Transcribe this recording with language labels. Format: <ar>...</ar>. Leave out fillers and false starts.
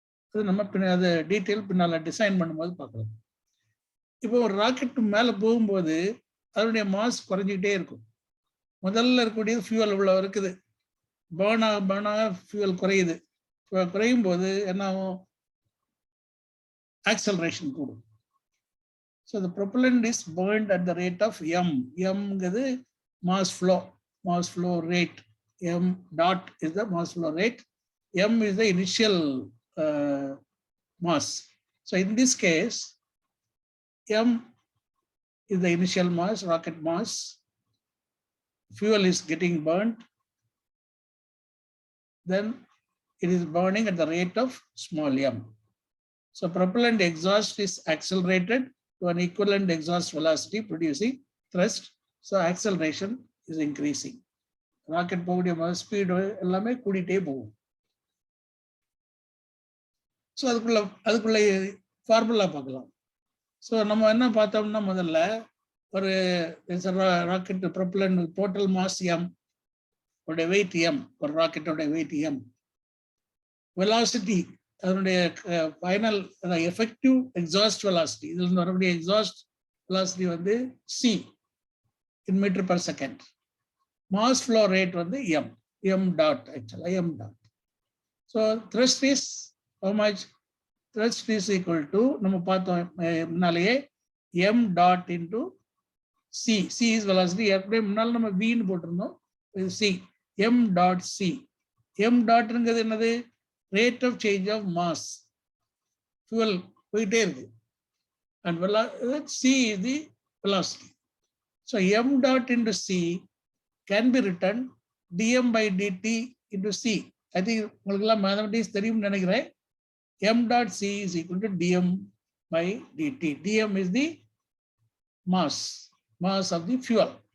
<ta>அது நம்ம அதை டீட்டெயில் பின்னால் டிசைன் பண்ணும்போது பார்க்கலாம். இப்போ ஒரு ராக்கெட் மேலே போகும்போது அதனுடைய மாஸ் குறைஞ்சிக்கிட்டே இருக்கும். முதல்ல இருக்கக்கூடியது ஃபியூவல் இவ்வளோ இருக்குது, பேர்ன் ஆக ஃபியூவல் குறையுது. குறையும் போது என்ன ஆகும்? acceleration கூடும்.</ta> <en>So the propellant is burned at the rate of m. M is mass flow rate. M dot is the mass flow rate. M is the initial mass. So in this case, m is the initial mass, rocket mass. Fuel is getting burnt. Then it is burning at the rate of small m. So propellant exhaust is accelerated to an equivalent exhaust velocity, producing thrust. So acceleration is increasing.</en> <ta>Rocket போகக்கூடிய speed எல்லாமே கூடிட்டே போகும். So அதுக்குள்ள formula பார்க்கலாம். So நம்ம என்ன பார்த்தோம்னா, முதல்ல ஒரு rocket propellant total mass M, உடைய வெயிட் எம், ஒரு ராக்கெட்டோட வெயிட் எம், வெலாசிட்டி அதனுடைய ஃபைனல் எஃபெக்டிவ் எக்ஸாஸ்ட் வெலாசிட்டி, இதுல இருந்து வரக்கூடிய எக்ஸாஸ்ட் வெலாசிட்டி வந்து சி இன் metre per second. Mass flow rate வந்து எம் டாட், ஆக்சுவலா M dot.</ta> <en>So thrust is how much? Thrust is equal to</en> <ta>நம்ம பார்த்தோம் முன்னாலேயே</ta> <en>M dot into C. C is velocity.</en> <ta>ஏற்கனவே முன்னால் நம்ம வின்னு போட்டிருந்தோம், இது C. M dot C. M டாட்ங்கிறது என்னது?</ta> <en>rate of change of mass.</en> <ta>Fuel போயிட்டே இருக்கு.</ta> <en>And C is the velocity. So m dot into C can be written dm by dt into C. I think</en> <ta>உங்களுக்கெல்லாம் mathematics தெரியும்னு நினைக்கிறேன்.</ta> <en>m dot C is equal to dm by dt. dm is the mass of the fuel.</en>